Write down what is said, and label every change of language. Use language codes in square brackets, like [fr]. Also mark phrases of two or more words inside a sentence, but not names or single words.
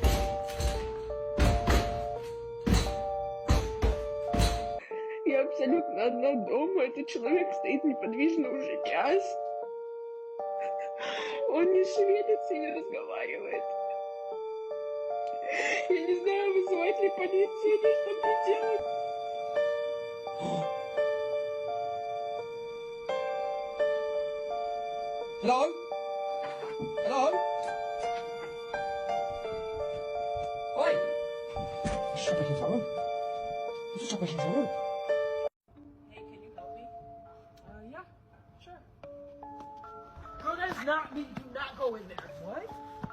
[en] Yep, [ru] c'est она одна дома, этот человек стоит неподвижно уже час. Он не шевелится и не разговаривает. Я не знаю, вызывать ли полицию или что мне делать. [en] Hello? Hello? Oi! [zh] 是不是小问？是不是小问？ [en] Hey, can you help me? Yeah, sure. No, that is not me. Do not go in there. What?